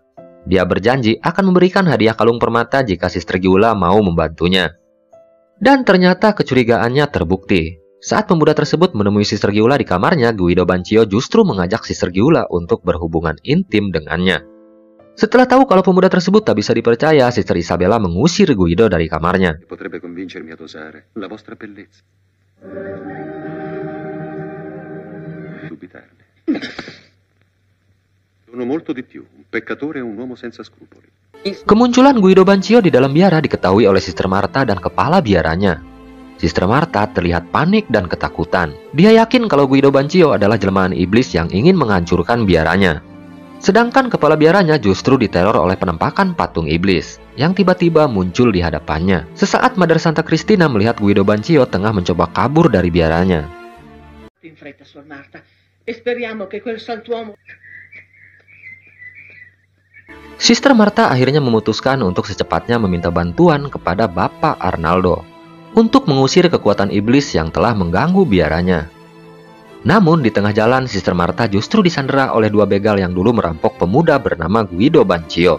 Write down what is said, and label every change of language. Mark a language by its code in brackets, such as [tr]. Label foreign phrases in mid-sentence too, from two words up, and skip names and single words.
[id] Dia berjanji akan memberikan hadiah kalung permata jika Sister Giulia mau membantunya. Dan ternyata kecurigaannya terbukti. Saat pemuda tersebut menemui Sister Giulia di kamarnya, Guido Bancio justru mengajak Sister Giulia untuk berhubungan intim dengannya. Setelah tahu kalau pemuda tersebut tak bisa dipercaya, Sister Isabella mengusir Guido dari kamarnya. [it] Potrebbe convincermi a dosare la vostra bellezza. Dubitarne. Sono molto di più, un peccatore e un uomo senza scrupoli. [id] Kemunculan Guido Bancio di dalam biara diketahui oleh Sister Marta dan kepala biaranya. Sister Marta terlihat panik dan ketakutan. Dia yakin kalau Guido Bancio adalah jelmaan iblis yang ingin menghancurkan biaranya. Sedangkan kepala biaranya justru diteror oleh penampakan patung iblis yang tiba-tiba muncul di hadapannya. Sesaat Mother Santa Cristina melihat Guido Bancio tengah mencoba kabur dari biaranya. [it] In fretta, Suor Marta, e speriamo che quel santuomo... [id] Sister Marta akhirnya memutuskan untuk secepatnya meminta bantuan kepada Bapak Arnaldo untuk mengusir kekuatan iblis yang telah mengganggu biaranya. Namun di tengah jalan, Sister Marta justru disandera oleh dua begal yang dulu merampok pemuda bernama Guido Bancio.